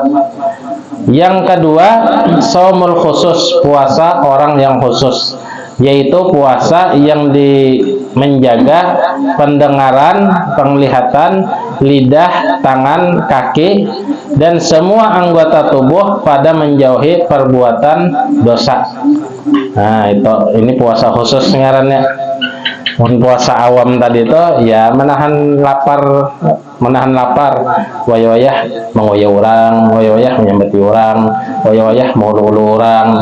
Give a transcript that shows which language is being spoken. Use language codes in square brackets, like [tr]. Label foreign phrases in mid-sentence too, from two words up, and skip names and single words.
[id] Yang kedua, [ar] shaumul khusus, [id] puasa orang yang khusus, yaitu puasa yang menjaga pendengaran, penglihatan, lidah, tangan, kaki, dan semua anggota tubuh pada menjauhi perbuatan dosa. [bjn] Nah, ini puasa khusus ngarannya. Puasa awam tadi itu ya menahan lapar, wayah mengoyak orang, wayah menyambati orang, wayah mau ulu orang.